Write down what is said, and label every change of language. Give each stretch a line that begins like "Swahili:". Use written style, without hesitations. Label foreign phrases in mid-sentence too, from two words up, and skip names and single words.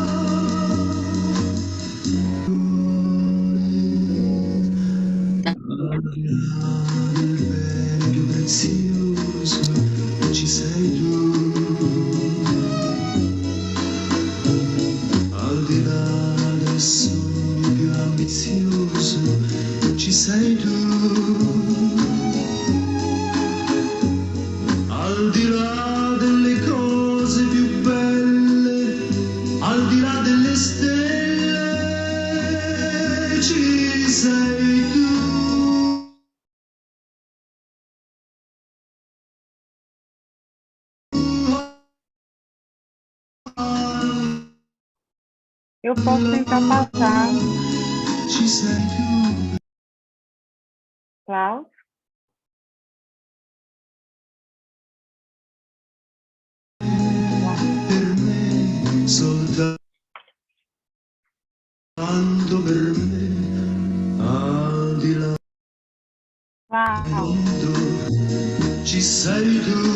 Italian: Ci sei tu, al di là del sogno più ambizioso, ci sei tu, al di là delle cose più belle, al di là delle stelle, ci sei tu.
Portuguese: Eu posso tentar passar. Klaus?
Italian: Per me, soltanto per me, al di là del mondo, ci sei tu.